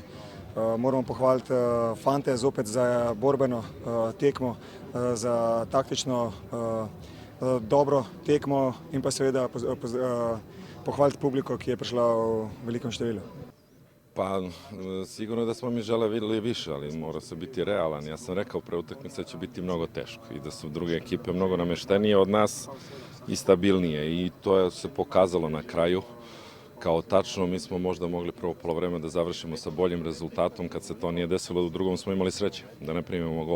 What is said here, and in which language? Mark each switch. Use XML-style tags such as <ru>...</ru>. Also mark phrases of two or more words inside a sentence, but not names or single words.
<sl>Moramo pohvaliti fante zopet za borbeno tekmo, za taktično dobro tekmo in pa seveda pohvaliti publiko, ki je prišla v velikom številu.</sl> <sr>Pa sigurno da smo mi želeli više, ali mora se biti realan. Ja sam rekao pre utakmice će biti mnogo teško i da su druge ekipe mnogo namještenije od nas i stabilnije i to se pokazalo na kraju kao tačno. Mi smo možda mogli prvo polovreme da završimo sa boljim rezultatom, kad se to nije desilo, u drugom smo imali sreće da ne primimo gol.</sr>